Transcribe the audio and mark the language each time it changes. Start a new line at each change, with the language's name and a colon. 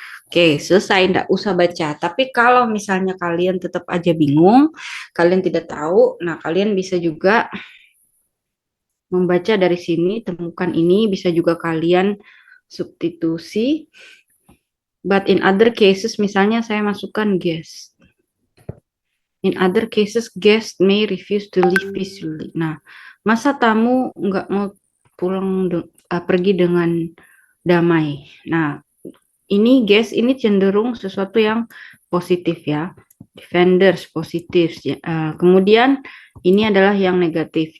Indonesian: Oke, selesai, enggak usah baca. Tapi kalau misalnya kalian tetap aja bingung, kalian tidak tahu, nah kalian bisa juga membaca dari sini, temukan ini, bisa juga kalian substitusi.
English: But in other cases,
Indonesian: misalnya saya masukkan guest.
English: In other cases, guest may refuse to leave peacefully.
Indonesian: Nah, masa tamu nggak mau pulang pergi dengan damai. Nah, ini guest ini cenderung sesuatu yang positif ya. Defenders positif. Kemudian ini adalah yang negatif.